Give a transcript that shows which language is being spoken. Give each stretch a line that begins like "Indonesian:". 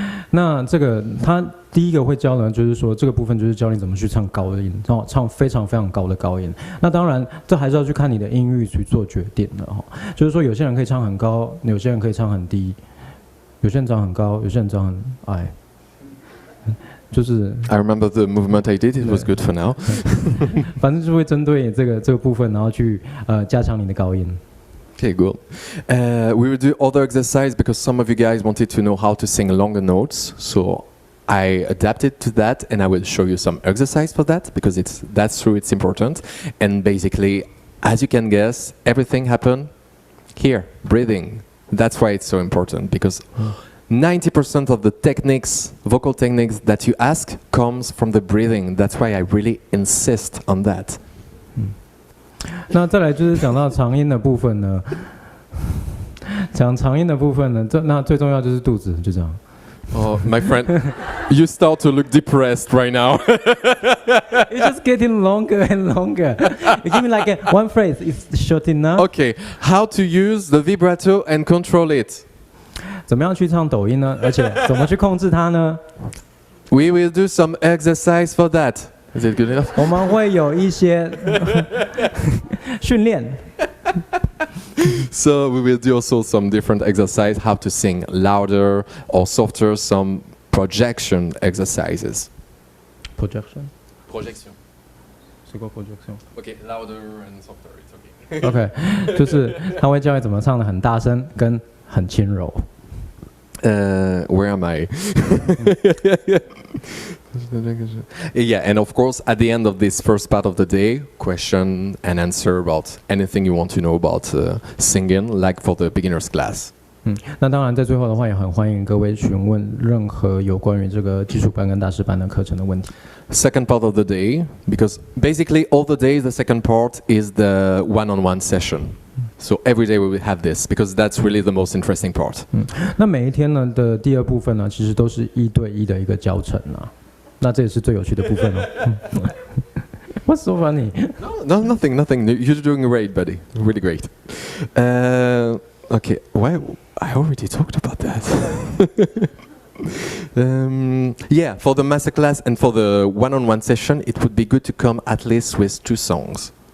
Chinese: 那这个他第一个会教呢，就是说这个部分就是教你怎么去唱高音，唱非常非常高的高音。那当然，这还是要去看你的音域去做决定的哈。就是说，有些人可以唱很高，有些人可以唱很低，有些人唱很高，有些人唱很矮。就是
English: I remember the movement I did. It was good for now.
Chinese: 反正就会针对这个部分，然后去加强你的高音。
English: Okay, good. We will do other exercise because some of you guys wanted to know how to sing longer notes. So I adapted to that, and I will show you some exercise for that because that's true. It's important. And basically, as you can guess, everything happened here, breathing. That's why it's so important because 90% of the techniques, vocal techniques that you ask comes from the breathing. That's why I really insist on that.
Chinese: 那再来就是讲到长音的部分呢，讲长音的部分呢，那最重要就是肚子，就这样。
English: Oh, my friend, you start to look depressed right now. It's just getting longer and longer. You give me like one phrase, it's short enough. Okay, how to use the vibrato and control it?
Chinese: 怎么样去唱抖音呢？而且怎么去控制它呢？
English: We will do some exercise for that. Is it good enough?
Chinese: 我们会有一些训练。
English: So we will do also some different exercise, how to sing louder or softer, some projection exercises. Projection. Projection.
Chinese: 是个 projection.
English: Okay, louder and softer. It's okay.
Chinese: OK， 就是他会教你怎么唱的很大声跟很轻柔。
English: Where am I? Yeah, and of course, at the end of this first part of the day, question and answer about anything you want to know about singing, like for the beginners class.
Chinese: 那当然，在最后的话，也很欢迎各位询问任何有关于这个基础班跟大师班的课程的问题。
English: Second part of the day, because basically all the days, the second part is the one-on-one session. So every day we will have this because that's really the most interesting part.
Chinese: 那每一天呢的第二部分呢，其实都是1对1的一个教程啊。那这也是最有趣的部分哦。
English: What's so funny? No, nothing. You're doing great, buddy. Really great. Okay, why? I already talked about that. Yeah, for the masterclass and for the one-on-one session, it would be good to come at least with 2 songs.